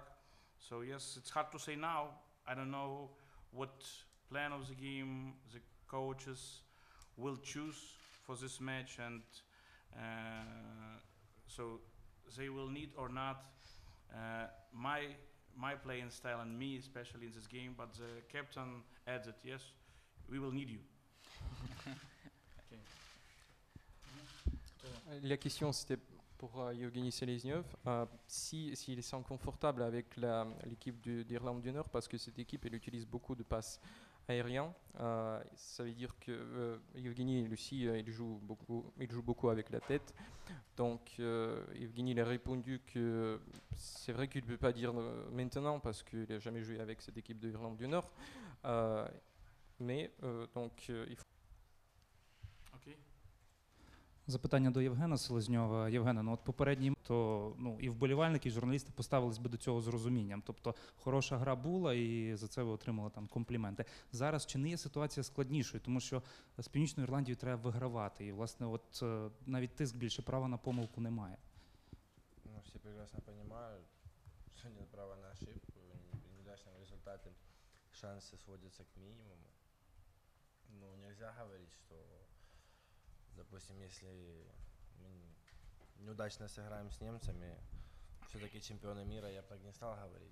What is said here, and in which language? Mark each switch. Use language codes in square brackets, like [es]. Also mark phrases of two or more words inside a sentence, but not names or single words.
[en] So yes, it's hard to say now. I don't know what plan of the game the coaches will choose for this match, and so they will need or not my playing style and me especially in this game, but the captain added, yes, we will need you. [fr] La question c'était pour Євгена Селезньов, s'il est confortable avec l'équipe d'Irlande du Nord, parce que cette équipe elle utilise beaucoup de passes aériens. Ça veut dire que Євгена aussi il joue beaucoup avec la tête. Donc Євгена il a répondu que c'est vrai qu'il ne peut pas dire maintenant parce qu'il n'a jamais joué avec cette équipe d'Irlande du Nord. Mais donc il faut. Okay. [uk] Запитання до Євгена Селезньова. Євгена, ну от попередній, то і вболівальники, і журналісти поставились би до цього з розумінням. Тобто хороша гра була, і за це ви отримали там компліменти. Зараз чи не є ситуація складнішою, тому що з Північною Ірландією треба вигравати, і власне от навіть тиск більше права на помилку немає. Ну, всі прекрасно розуміють, що [ru] нет права на ошибку, в неудачном результате шансы сводятся к минимуму. Ну, нельзя говорить, что допустим, если мы неудачно сыграем с немцами, все-таки чемпионы мира, я бы так не стал говорить.